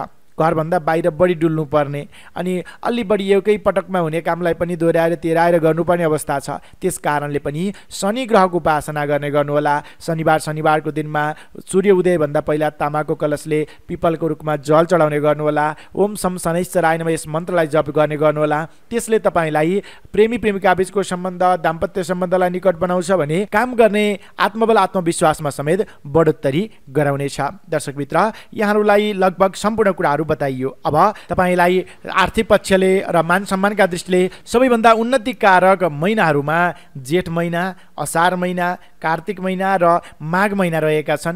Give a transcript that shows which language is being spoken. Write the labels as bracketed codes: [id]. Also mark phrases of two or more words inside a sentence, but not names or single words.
[ne] घरभन्दा बाहिर बढी डुल्नु पर्ने अनि अलि बढी एउटै पटकमा हुने कामलाई पनि दोहोऱ्याएर तेह्राएर गर्नुपर्ने अवस्था छ। त्यस कारणले पनि शनि ग्रहको उपासना गर्ने गर्नुहोला। शनिबारको दिनमा सूर्य उदयभन्दा पहिला तामाको कलशले पिपलको रुखमा जल चढाउने गर्नुहोला। [sa] ओम शम शनैश्चराय नमः [ne] यस मन्त्रलाई जप गर्ने गर्नुहोला। त्यसले तपाईँलाई प्रेमी प्रेमिका बीचको सम्बन्ध, दाम्पत्य सम्बन्धलाई निकट बनाउँछ भने काम गर्ने आत्मबल आत्मविश्वासमा समेत बढोत्तरी गराउनेछ। दर्शकमित्र, यहाँहरूलाई लगभग सम्पूर्ण कुराहरू बताइयो। अब तपाईलाई आर्थिक पक्षले र मान सम्मानका दृष्टिले सबैभन्दा उन्नतिकारक महिनाहरूमा जेठ महिना, असार महिना, कार्तिक महिना र माघ महिना रहेका छन्।